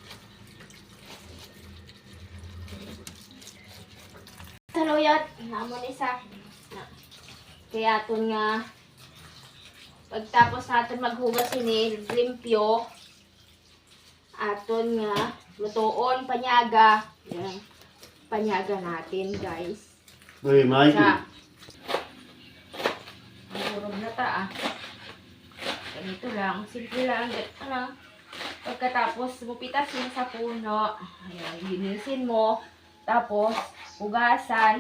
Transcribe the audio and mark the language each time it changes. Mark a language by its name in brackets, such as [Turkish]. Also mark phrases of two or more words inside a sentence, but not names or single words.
[Hiligaynon] Saluyot, namon isa. Kaya aton nga pagtapos natin maghugas ini, limpyo. Aton nga lutoon panyaga. [Filipino] Yan. Panyaga natin, guys. Uy, Mike. Murog na ta ah. Ganito lang. Simple lang. Ano, pagkatapos mupitas mo sa puno. Ayan, linisin mo. Tapos, hugasan.